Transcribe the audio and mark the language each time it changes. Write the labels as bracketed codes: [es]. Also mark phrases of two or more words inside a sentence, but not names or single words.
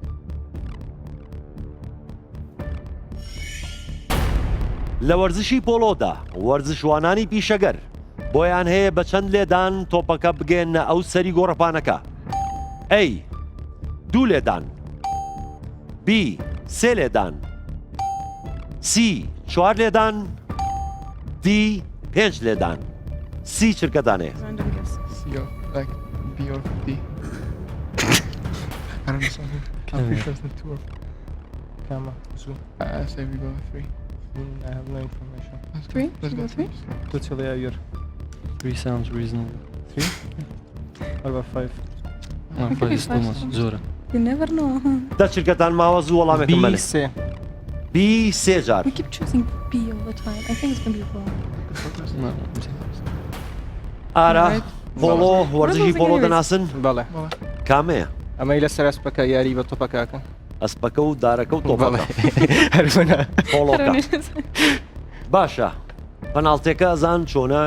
[ckb] لە وەرزشی پۆلۆدا وەرزشوانانی پیشەگەر بۆیان هەیە بە چەند لێدان تۆپەکە بگێنە ئەو سەری گۆڕەپانەکە ئەی دوو لێدان بی سێ لێدان سی چوار لێدان دی پێنج لێدان سی چرکەدانێ [en] I have no information. Three? Let's go three? Totally your 3 sounds reasonable. 3? What about 5? No, 5 is too much. Zora. You never know, huh? [ckb] دا چرکەتان ماوە زوو وەڵامێکم بەنێ بی سێ جار [en] We keep choosing B all the time. I think it's going to be wrong. [ckb] ئارا پۆلۆ وەرزشی پۆلۆ دەناسن بەڵێ کامەیە ئەمەی لە سەرسپەکە یاری بە تۆپەکەکە ئەسپەکە و دارەکە و تۆپەکە باشە پەناڵتێکە ئەزان چۆنە